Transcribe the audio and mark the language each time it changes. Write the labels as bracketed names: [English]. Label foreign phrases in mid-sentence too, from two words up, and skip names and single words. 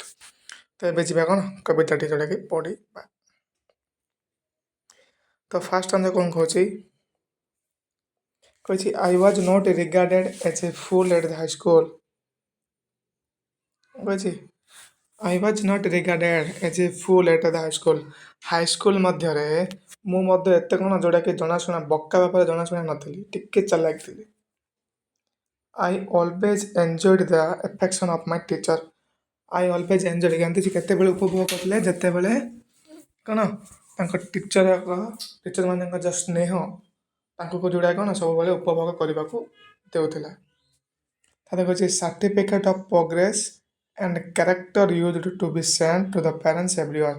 [Odia] ତ ଏବେ ଯିବା କ'ଣ କବିତାଟି ଯୋଉଟାକି ପଢ଼ିବା। ତ ଫାର୍ଷ୍ଟ ଆମେ କ'ଣ କହୁଛି? [English] କହିଛି I was not regarded as a fool at the high school. କହିଛି I was not regarded as a fool at the high school. [Odia] ହାଇସ୍କୁଲ ମଧ୍ୟରେ ମୁଁ ମଧ୍ୟ ଏତେ କ'ଣ ଯେଉଁଟାକି ଜଣାଶୁଣା ବକା ଭାବରେ ଜଣାଶୁଣା ନଥିଲି, ଟିକେ ଚାଲାକ ଥିଲି। [English] I always enjoyed the affection of my teacher. I always enjoyed [Odia] ଗାନ୍ଧିଜୀ କେତେବେଳେ ଉପଭୋଗ କରିଥିଲେ, ଯେତେବେଳେ କ'ଣ ତାଙ୍କ ଟିଚରମାନଙ୍କ ଯେଉଁ ସ୍ନେହ ତାଙ୍କୁ ଯେଉଁଟା କ'ଣ ସବୁବେଳେ ଉପଭୋଗ କରିବାକୁ ଦେଉଥିଲା। ତାପରେ କହୁଛି [English] certificate of progress and character used to be send to the parents everyone.